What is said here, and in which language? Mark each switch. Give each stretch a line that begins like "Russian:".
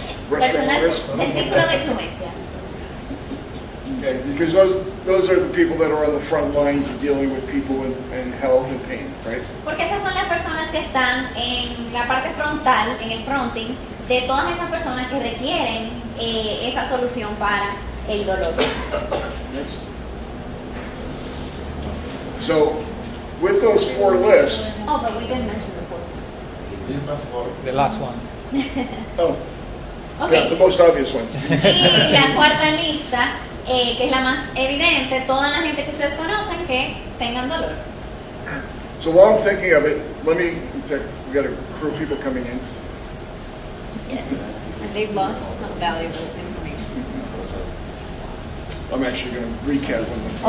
Spanish: personas
English: Restaurant
Spanish: de círculo de influencia.
English: Okay, because those are the people that are on the front lines of dealing with people in health and pain, right?
Spanish: Porque esas son las personas que están en la parte frontal, en el fronting, de todas esas personas que requieren esa solución para el dolor.
English: Next. So, with those 4 lists, Oh, but we didn't mention the fourth.
Spanish: Y más por-
English: The last one. oh, Ok. yeah, the most obvious ones.
Spanish: Y la cuarta lista, que es la más evidente, toda la gente que ustedes conocen que tengan dolor.
English: So while I'm thinking of it, in fact, we got a crew of people coming in. Yes. And they've lost some valuable information. I'm actually going to recap when we